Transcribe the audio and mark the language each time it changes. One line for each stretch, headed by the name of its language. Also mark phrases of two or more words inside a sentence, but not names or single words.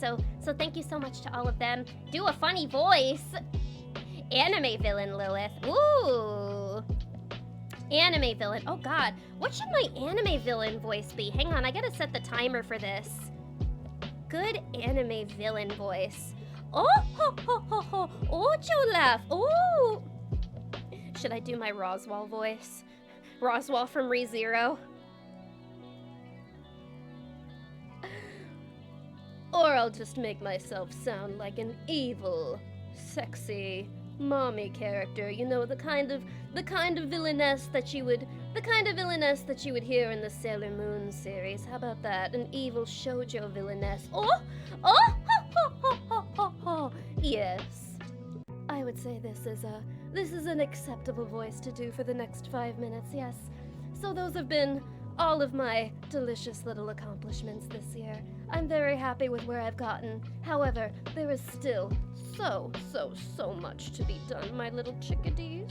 English: So thank you so much to all of them. Do a funny voice. Anime villain Lilith. Ooh. Anime villain. Oh god. What should my anime villain voice be? Hang on, I gotta set the timer for this. Good anime villain voice. Oh, ho, ho, ho, ho. Oh, Jolaf. Oh. Should I do my Roswaal voice? Roswaal from ReZero? Or I'll just make myself sound like an evil, sexy, mommy character, the kind of villainess that you would hear in the Sailor Moon series. How about that? An evil shoujo villainess. Oh, ho, ho, ho, ho, ho, ho. Yes. I would say this is an acceptable voice to do for the next 5 minutes, yes. So those have been all of my delicious little accomplishments this year. I'm very happy with where I've gotten. However, there is still so much to be done, my little chickadees.